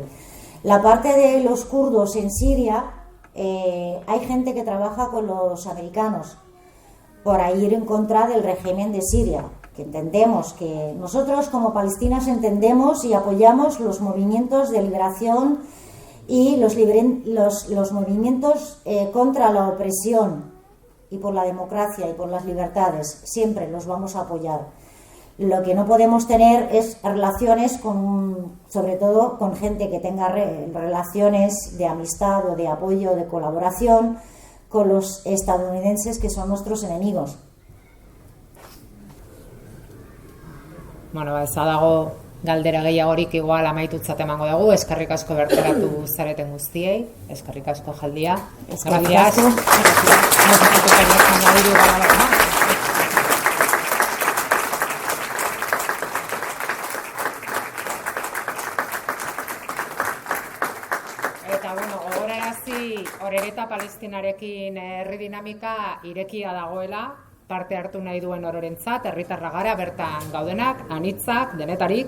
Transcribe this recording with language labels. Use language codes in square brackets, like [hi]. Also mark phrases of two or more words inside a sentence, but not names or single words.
[es] La parte de los kurdos en Siria, hay gente que trabaja con los americanos por ir en contra del régimen de Siria, que entendemos que nosotros como palestinas entendemos y apoyamos los movimientos de liberación y los movimientos contra la opresión y por la democracia y por las libertades, siempre los vamos a apoyar. Lo que no podemos tener es relaciones sobre todo con gente que tenga relaciones de amistad o de apoyo, de colaboración con los estadounidenses, que son nuestros enemigos. [eu] Bueno, ez dago galdera gehiagorik, igual amaitutzat emango dugu. Eskerrik asko bertaratu zareten guztiei, eskerrik asko Jaldia. Eskerrik asko. Eta bueno, gogorarazi Orereta Palestinarekin herri dinamika irekia dagoela, parte hartu nahi duen ororentzat, herritarra gara bertan gaudenak, anitzak, denetarik.